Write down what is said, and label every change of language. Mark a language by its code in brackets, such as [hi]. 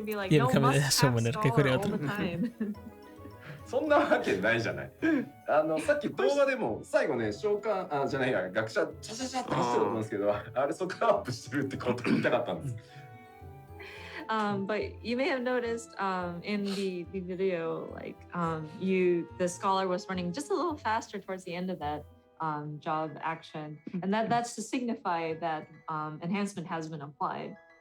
[es] Y en cambio de summoner, que cure otro. [ja] そんなわけないじゃない。さっき動画でも最後ね、召喚じゃないや、学者チャチャチャって走ってると思うんですけど、あれ速度アップしてるってことを言いたかったんです。 [en] But you may have noticed in the video, like the scholar was running just a little faster towards the end of that job action, and that's to signify that enhancement has been applied.